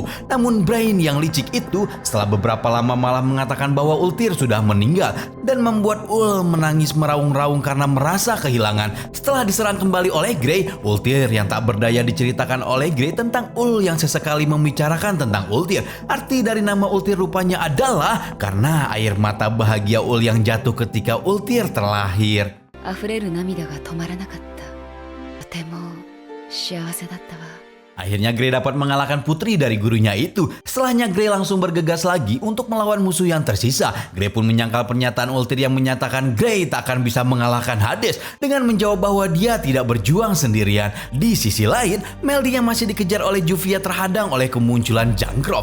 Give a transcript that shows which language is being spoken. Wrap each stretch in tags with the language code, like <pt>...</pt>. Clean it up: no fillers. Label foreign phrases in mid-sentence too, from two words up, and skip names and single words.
<id>Namun Brain yang licik itu setelah beberapa lama malah mengatakan bahwa Ultir sudah meninggal dan membuat Ul menangis meraung-raung karena merasa kehilangan. Setelah diserang kembali oleh Grey, Ultir yang tak berdaya diceritakan oleh Grey tentang Ul yang sesekali membicarakan tentang Ultir. Arti dari nama Ultir rupanya adalah karena air mata bahagia Ul yang jatuh ketika Ultir terlahir.</id> <ja>溢れる涙が止まらなかった。とても幸せだったわ。</ja> <id>Akhirnya Grey dapat mengalahkan putri dari gurunya itu. Setelahnya Grey langsung bergegas lagi untuk melawan musuh yang tersisa. Grey pun menyangkal pernyataan Ultir yang menyatakan Grey tak akan bisa mengalahkan Hades dengan menjawab bahwa dia tidak berjuang sendirian. Di sisi lain, Meldy yang masih dikejar oleh Juvia terhadang oleh kemunculan Zancroft.</id>